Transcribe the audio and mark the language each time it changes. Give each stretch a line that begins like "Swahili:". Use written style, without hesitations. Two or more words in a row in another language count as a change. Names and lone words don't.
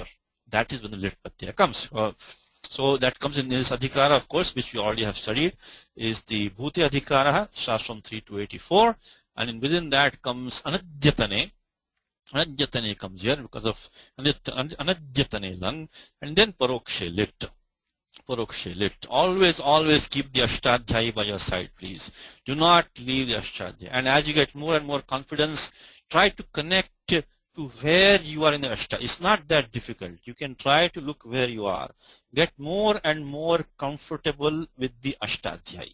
English: That is when the
Sanskrit: लिट् प्रत्यय
English: comes. So that comes in this adhikara, of course, which we already have studied, is the
Sanskrit: भूते अधिकार,
English: starts from 3 to 84, and within that comes anadyatane. Anadyatane comes here because of
Sanskrit: अनद्यतने लङ्,
English: and then
Sanskrit: परोक्षे लिट्. परोक्षे लिट्.
English: Always keep the ashtadhyayi by your side, please. Do not leave the ashtadhyayi. And as you get more and more confidence, try to connect to where you are in the ashtadhyayi. It's not that difficult. You can try to look where you are. Get more and more comfortable with the ashtadhyayi.